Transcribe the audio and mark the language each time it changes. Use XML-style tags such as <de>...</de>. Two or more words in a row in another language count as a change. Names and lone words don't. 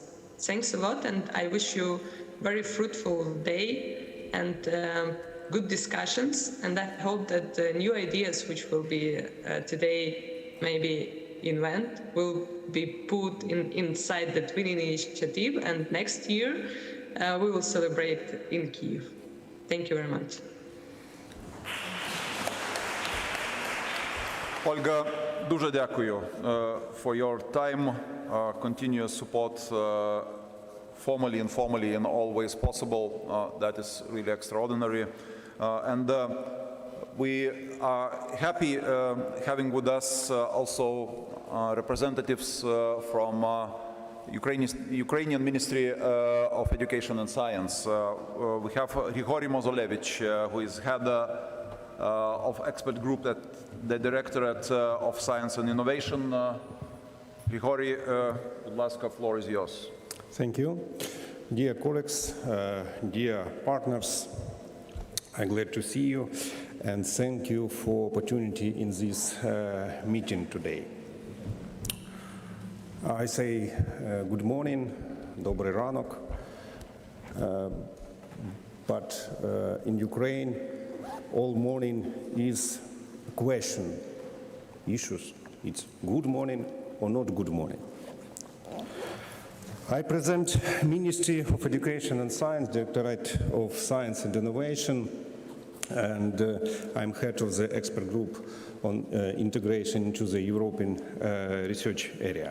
<en>Thanks a lot, and I wish you very fruitful day and good discussions, and I hope that the new ideas which will be today maybe event will be put inside the Twinning initiative, and next year we will celebrate in Kyiv. Thank you very much. Ольга,</en> <uk>дуже дякую</uk> <en>for your time, continuous support, formally, informally, in all ways possible. That is really extraordinary. And we are happy having with us also representatives from Ukrainian Ministry of Education and Science. We have Grigory Mozolevich, who is head of expert group at the Directorate of Science and Innovation. Grigory,</en> <uk>будь ласка,</uk> <en>floor is yours. Thank you. Dear colleagues, dear partners, I'm glad to see you and thank you for opportunity in this meeting today. I say good morning,</en> <uk>добрий ранок,</uk> <en>but in Ukraine all morning is a question, issues. It's good morning or not good morning. I present Ministry of Education and Science, Directorate of Science and Innovation, and I'm head of the expert group on integration into the European research area.</en>